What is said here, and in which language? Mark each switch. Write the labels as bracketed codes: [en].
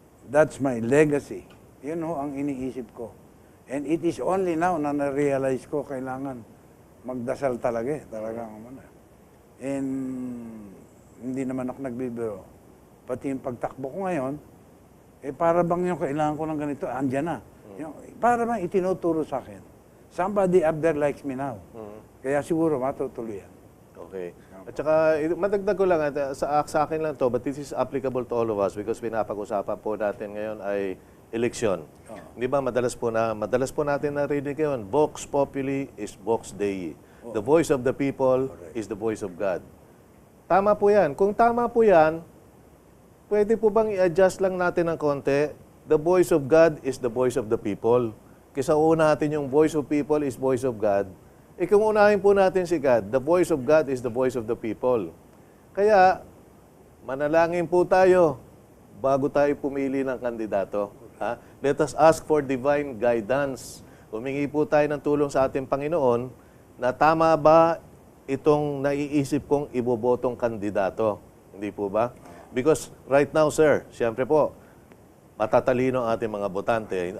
[en] That's my legacy. [tl] Yun ho ang iniisip ko. [en] And it is only now [tl] na na-realize ko kailangan magdasal talaga eh. Talagang ano. And hindi naman ako nagbibiro. Pati yung pagtakbo ko ngayon, para bang yung kailangan ko ng ganito, andyan na. Para bang itinuturo sa akin. [en] Somebody up there likes me now. [tl] Kaya siguro matutuloy yan. Okay. At saka, madagdag ko lang, sa akin lang to, [en] but this is applicable to all of us because [tl] pinapag-usapan po natin ngayon ay eleksyon. Di ba, madalas po natin narinig ngayon, [la] Vox Populi is Vox Dei. [en] The voice of the people is the voice of God. [tl] Tama po yan. Kung tama po yan, pwede po bang i-adjust lang natin ng konti [en] the voice of God is the voice of the people. [tl] Kaysa unahin yung [en] voice of people is voice of God, [tl] kung unahin po natin si God, [en] the voice of God is the voice of the people. [tl] Kaya, manalangin po tayo bago tayo pumili ng kandidato. Ha? [en] Let us ask for divine guidance. [tl] Humingi po tayo ng tulong sa ating Panginoon na tama ba itong naiisip kong ibobotong kandidato. Hindi po ba? [en] Because right now, sir, [tl] siyempre po, matatalino ang ating mga botante.